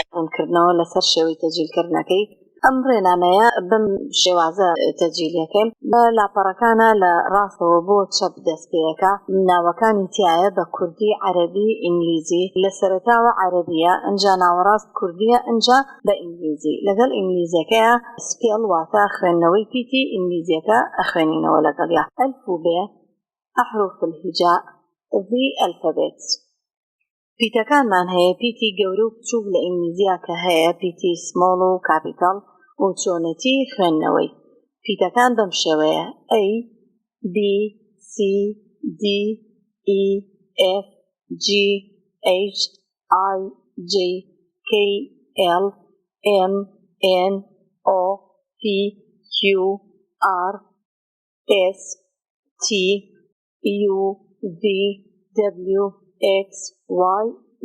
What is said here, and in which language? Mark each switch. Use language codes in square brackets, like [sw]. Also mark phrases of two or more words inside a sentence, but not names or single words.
[ckb] ڕوونکردنەوە لەسەر شێوەی تەجیلکردنەکەی. ئەم ڕێنامەیە بم شێوازە تەجیلەکەم بە لاپەڕەکانە لە ڕاستەوە بۆ چەپ دەستپێیەکە ناوەکانی تایە بە کوردی، عەرەبی، ئینگلیزی. لە سەرەتاوە عەرەبیە، ئەنجا ناوەڕاست کوردیە، ئەنجا بە ئینگلیزی. لەگەڵ ئینگلیزیەکەیە سپێڵ واتە خوێندنەوەی پیتی ئینگلیزیەکە ئەخوێنینەوە لەگەڵیا. ئەلف و بێ [ar] أحرف الهجاء [en] the alphabet. [ckb] پیتەکانمان هەیە پیتی گەورە و بچووک لە ئینگلیزیە کە هەیە پیتی سمۆڵ و کاپیتاڵ و چۆنەتی خوێندنەوەی. پیتەکان بەم شێوەیە: [en] A, B, C, D, E, F, G, H, I, J, K, L, M, N, O, P, Q, R, S, T, U, V, W, X, Y, Z.